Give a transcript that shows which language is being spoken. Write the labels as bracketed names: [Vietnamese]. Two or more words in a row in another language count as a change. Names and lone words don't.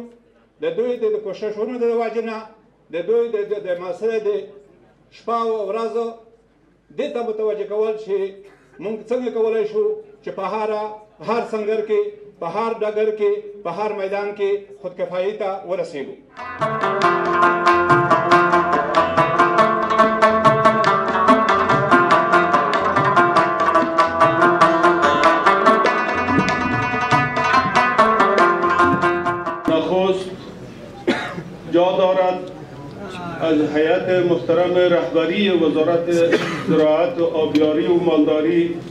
[Pashto] د دوی د کوششونو د وجې نه د دوی د مسئله د شپه او ورځو دې ته متوجه کول چې مونږ څنګه کولی شو چې په هر سنګر کې په هر ډګر کې په هر میدان کې خودکفایي ته ورسېږو. [Persian] نخست جا دارد از هیئت محترم رهبری وزارت زراعت و آبیاری و مالداری